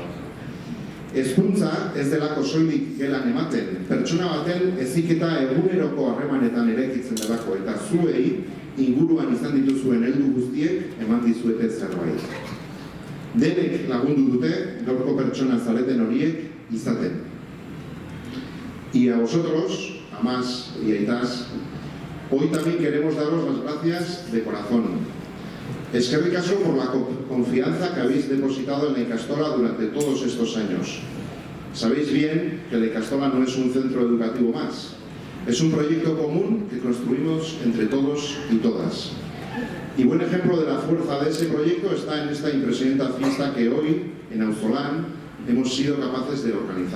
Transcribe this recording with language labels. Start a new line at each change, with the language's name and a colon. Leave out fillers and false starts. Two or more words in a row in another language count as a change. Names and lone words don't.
Basque: Hezkuntza ez delako soilik gelan ematen, pertsona baten heziketa eguneroko harremanetan eraikitzen delako eta zuei inguruan izan dituzuen heldu guztiek eman dizuete zerbait. Denek lagundu dute gaurko pertsona zareten horiek izaten.
Spanish: Y a vosotros, amás y aitas, hoy también queremos daros las gracias de corazón.
Basque: Eskerrik asko
Spanish: por la confianza que habéis depositado en la Ikastola durante todos estos años. Sabéis bien que la Ikastola no es un centro educativo más. Es un proyecto común que construimos entre todos y todas. Y buen ejemplo de la fuerza de ese proyecto está en esta impresionante fiesta que hoy, en Auzolán, hemos sido capaces de organizar.